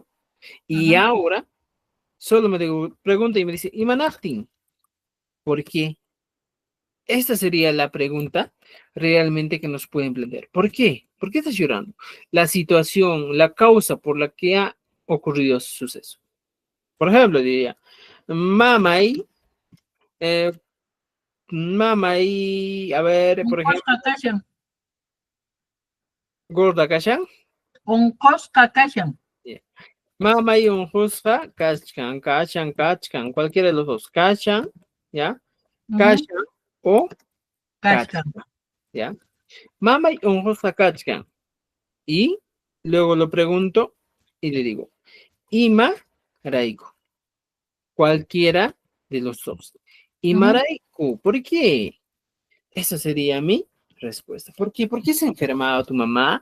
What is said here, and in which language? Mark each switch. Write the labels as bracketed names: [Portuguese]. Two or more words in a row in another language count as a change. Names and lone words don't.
[Spanish] Y ahora solo me pregunta y me dice, Imanahtin, ¿por qué? Esta sería la pregunta realmente que nos pueden plantear. ¿Por qué? ¿Por qué estás llorando? La situación, la causa por la que ha ocurrido ese suceso. Por ejemplo, diría, mamay, eh, mamay, a ver, por ejemplo, [Quechua] Unqusqa kashan. gorda kashan. Unqusqa kashan. Yeah. Mamay unjusqa kachkan, kachan, kachkan, [Spanish] cualquiera de los dos, [Quechua] kachan, ¿ya? Kachan o Kashkan. kachkan, ¿ya? Mamay unjusqa kachkan. [Spanish] Y luego lo pregunto y le digo, [Quechua] Ima Raiku, [Spanish] cualquiera de los dos. [Quechua] Ima Raiku, [Spanish] ¿por qué? Esa sería mi respuesta. ¿Por qué? ¿Por qué se ha enfermado tu mamá?